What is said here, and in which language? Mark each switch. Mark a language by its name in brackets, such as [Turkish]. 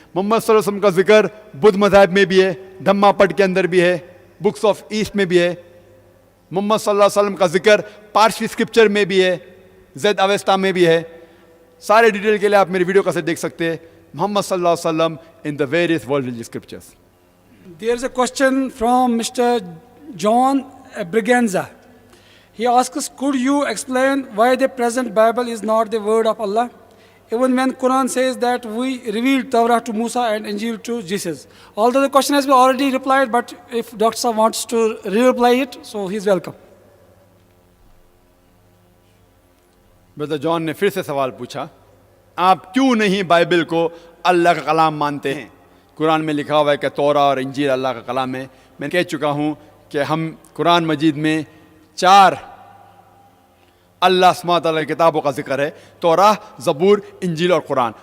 [Hindi] मोहम्मद सल्लल्लाहु अलैहि वसल्लम का जिक्र बुद्ध मज़हब में भी है, धम्मा पट के अंदर भी है, बुक्स ऑफ ईस्ट में भी है. मोहम्मद सल्लल्लाहु अलैहि वसल्लम का जिक्र पारसी स्क्रिप्चर में भी है, ज़ैद अवेस्ता में भी है. सारे डिटेल के लिए आप मेरी वीडियो कैसेट देख सकते हैं. [English] Muhammad सल्लल्लाहु अलैहि वसल्लम in the various world religious scriptures. There is a question from Mr. John Briganza. He asks, could you explain why the present Bible is not the word of Allah? Even when Quran says that we revealed Torah to Musa and Injil to Jesus. Although the question has been already replied, but if Dr. Saab wants to re-reply it, so he's welcome. [Hindi] Brother John ने फिर से सवाल पूछा, आप क्यों नहीं Bible को अल्लाह का कलाम मानते हैं? कुरान में लिखा हुआ है कि तौरा और इंजील अल्लाह का कलाम है. मैं कह चुका हूँ कि हम कुरान मजीद में 4 अल्लाह सुब्हानहू व तआला की किताबों का जिक्र है, तौरा, ज़बूर, इंजील और कुरान.